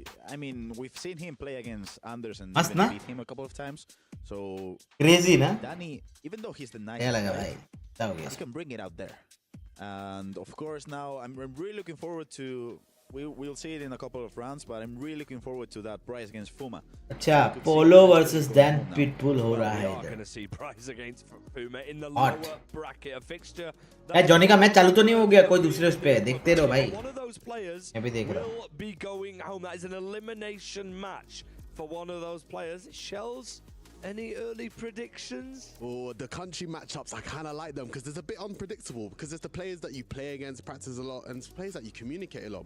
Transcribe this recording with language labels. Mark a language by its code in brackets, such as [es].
[en] I mean, we've seen him play against Anderson and beat him a couple of times. So crazy, na? Danny, even though he's the nice guy, he can bring it out there. And of course, now I'm really looking forward to. We'll see it in a couple of rounds, but I'm really looking forward to that prize against Fuma. [hi] अच्छा, Polo versus Danipitbull हो रहा है इधर. [en] Going to see prize against Fuma in the lower bracket, a fixture. [hi] Johnny का match चालू तो नहीं हो गया? कोई दूसरे उस पे देखते रहो भाई. [en] those players will be going home. That is an elimination match for one of those players. Shells, any early predictions? Oh, the country matchups, I kind of like them because it's a bit unpredictable because it's the players that you play against, practice a lot, and it's players that you communicate a lot.